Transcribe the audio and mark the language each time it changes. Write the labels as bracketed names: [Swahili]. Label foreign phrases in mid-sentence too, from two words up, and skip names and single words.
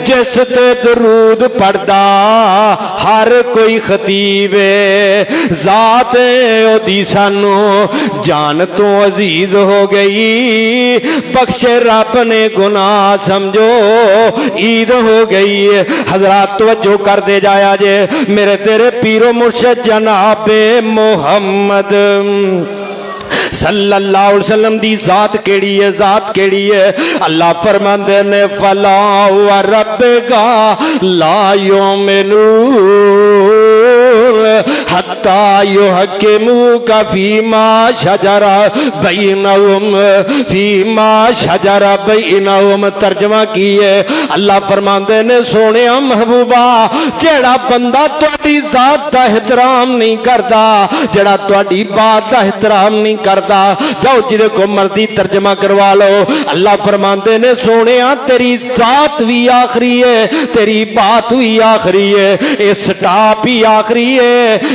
[Punjabi] جس تے درود پڑھدا ہر کوئی خطیب ہے، ذات اودی سانوں جان توں عزیز ہو گئی. بخشے رب نے گناہ سمجھو عید ہو گئی. حضرات توجہ کر دے جایا جے، میرے تیرے پیر و مرشد جنابِ محمد [Arabic] صلى الله عليه وسلم [Punjabi] دی ذات کیہڑی ہے، ذات کیہڑی ہے. اللہ فرماندے نے, [Arabic] فلا وربك لا يؤمنون حتى يحكموك فيما شجر بينهم، فيما شجر بينهم. [Punjabi] ترجمہ کی ہے، اللہ فرماندے نے، سوہنے محبوبا، جیہڑا بندہ تہاڈی ذات دا احترام نہیں کردا، جیہڑا تہاڈی بات دا احترام نہیں کردا، جاؤ جدے کو مرضی ترجمہ کروا لو. اللہ فرماندے نے، سوہنیا تیری ذات بھی آخری ہے، تیری بات بھی آخری ہے، یہ سٹاپ ہی آخری ہے.